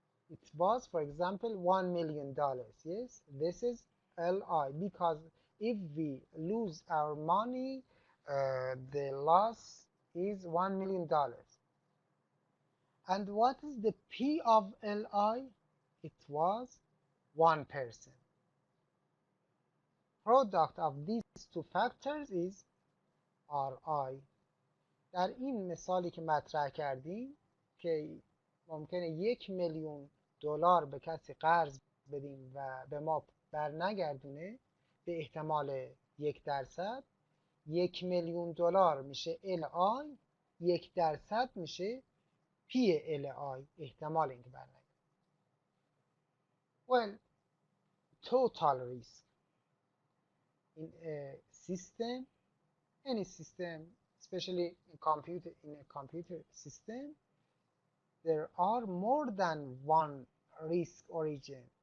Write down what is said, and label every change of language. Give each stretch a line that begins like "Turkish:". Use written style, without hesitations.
English: It was, for example, $1 million. Yes, this is LI, because if we lose our money, the loss is $1 million. And what is the P of Li? It was 1%. Product of these two factors is Ri.
Persian: در این مثالی که مطرح کردیم که ممکنه 1,000,000 دلار به کسی قرض بدیم و به ما بر نگردونه به احتمال 1%، 1,000,000 دلار میشه LI، 1% میشه PLI، احتمال اینکه بر نگردونه.
English: Well, total risk in a system, any system, especially in a computer system, there are more than one risk origin.